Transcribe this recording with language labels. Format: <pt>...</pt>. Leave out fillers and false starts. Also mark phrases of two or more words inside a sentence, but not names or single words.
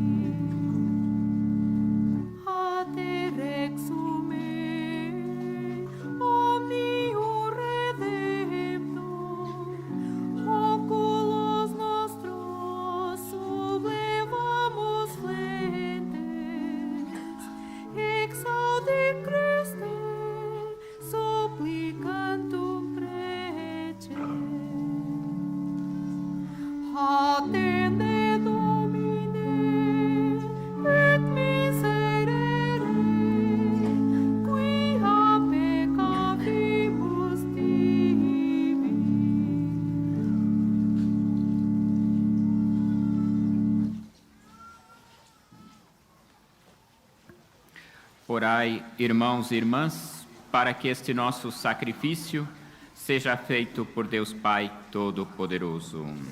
<la>A te rexume, omnium redemptor, oculos nostros sublevamos flentes, exaudi Christe, supplicantum prece. Attende, Domine, et miserere, quia peccavibus tibi.</la> <pt>Orai, irmãos e irmãs, para que este nosso sacrifício seja feito por Deus Pai Todo-Poderoso.</pt>